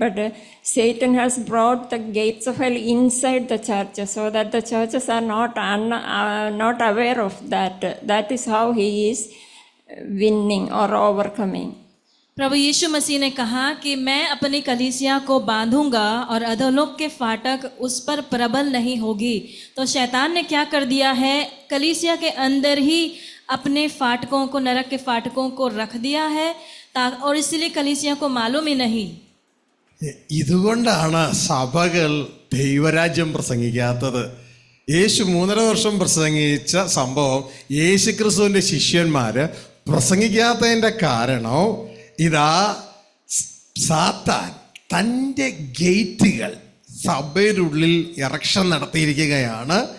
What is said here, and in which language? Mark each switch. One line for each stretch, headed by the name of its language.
English: But Satan has brought the gates of hell inside the church so that the churches are not aware of that. That is how he is winning or overcoming.
Hindi: प्रभु यीशु मसीह ने कहा कि मैं अपनी कलीसिया को बांधूंगा और अधोलोक के फाटक उस पर प्रबल नहीं होगी. तो शैतान ने क्या कर दिया है? कलीसिया के अंदर ही अपने फाटकों को, नरक के फाटकों को रख दिया है, और इसलिए कलीसिया को मालूम ही नहीं.
Malayalam: ഇതുകൊണ്ടാണ് സഭകൾ ദൈവരാജ്യം പ്രസംഗിക്കാത്തത്. യേശു 3.5 വർഷം പ്രസംഗിച്ച സംഭവം യേശു ക്രിസ്തുവിൻ്റെ ശിഷ്യന്മാര് പ്രസംഗിക്കാത്തതിൻ്റെ കാരണം ഇതാ സാത്താൻ തൻ്റെ ഗേറ്റുകൾ സഭയുടെ ഉള്ളിൽ ഇറക്ഷൻ നടത്തിയിരിക്കുകയാണ്.